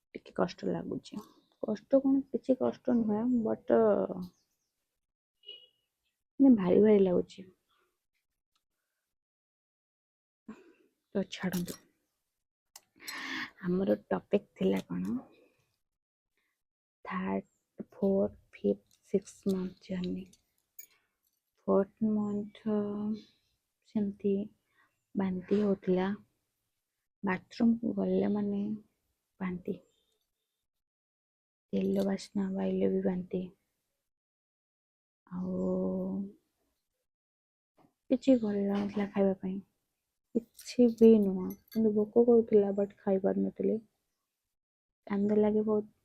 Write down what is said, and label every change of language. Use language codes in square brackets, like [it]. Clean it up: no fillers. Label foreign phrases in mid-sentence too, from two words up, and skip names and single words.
[or] ଟିକେ କଷ୍ଟ ଲାଗୁଛି। କଷ୍ଟ କ'ଣ କିଛି କଷ୍ଟ ନୁହେଁ, ବଟ୍ ମାନେ ଭାରି ଭାରି ଲାଗୁଛି। ତ ଛାଡ଼ନ୍ତୁ, ଆମର ଟପିକ୍ ଥିଲା କ'ଣ, [en] 3rd, 4th, 5th, 6th month ଜର୍ଣ୍ଣି। [or] 4th month ସେମିତି ବାନ୍ତି ହେଉଥିଲା, ବାଥରୁମ୍କୁ ଗଲେ ମାନେ ବାନ୍ତି, ତେଲ ବାସ୍ନା ପାଇଲେ ବି ବାନ୍ତି, ଆଉ କିଛି ଭଲ ଲାଗୁନଥିଲା ଖାଇବା ପାଇଁ, କିଛି ବି ନୁହଁ, କିନ୍ତୁ ଭୋକ କରୁଥିଲା ବଟ୍ ଖାଇପାରୁନଥିଲି, କାନ୍ଦ ଲାଗେ ବହୁତ।